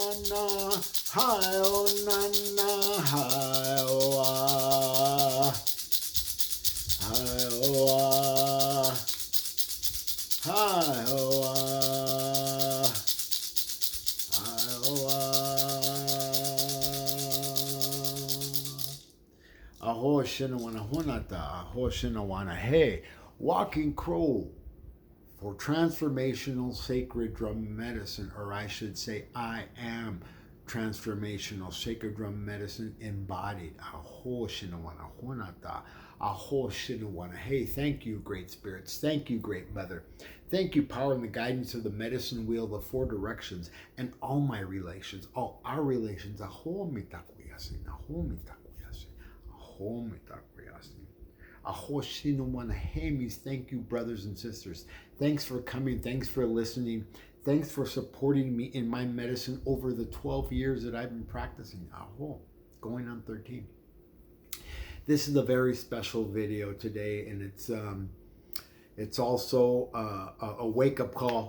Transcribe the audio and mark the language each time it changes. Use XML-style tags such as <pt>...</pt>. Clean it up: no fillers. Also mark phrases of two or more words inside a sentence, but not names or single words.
<en>na, hi oh na na, hi oh ah, hi oh ah, hi oh ah, hi oh ah. Aho shinawana hunata, aho shinawana hey, Walking Crow for transformational sacred drum medicine, or I should say, I am transformational sacred drum medicine embodied. Aho shinawana hunata, aho shinawana. Hey, thank you, great spirits. Thank you, great mother. Thank you, power and the guidance of the medicine wheel, the four directions, and all my relations, all our relations.</en> <lkt>Aho mitakuyasi, aho mitakuyasi, aho mitakuyasi. Ahoshinomonahemis.</lkt> <en>Thank you, brothers and sisters. Thanks for coming. Thanks for listening. Thanks for supporting me in my medicine over the 12 years that I've been practicing. Aho, going on 13. This is a very special video today, and it's also a wake-up call.</en>